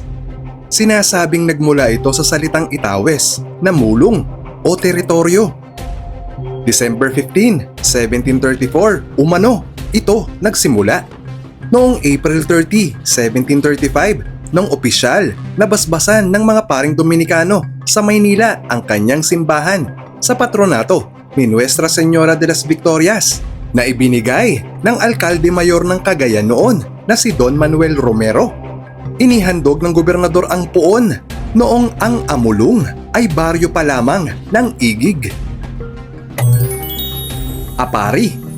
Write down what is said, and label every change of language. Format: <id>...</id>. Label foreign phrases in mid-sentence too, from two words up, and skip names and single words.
<tl>Sinasabing nagmula ito sa salitang Itawes na mulong o teritoryo. December 15, 1734, umano, ito nagsimula. Noong April 30, 1735, nung opisyal na basbasan ng mga paring Dominikano sa Maynila ang kanyang simbahan sa patronato ni Nuestra Señora de las Victorias na ibinigay ng alkalde mayor ng Cagayan noon na si Don Manuel Romero. Inihandog ng gobernador ang puon noong ang Amulong ay baryo pa lamang ng Igig. Apari.</tl>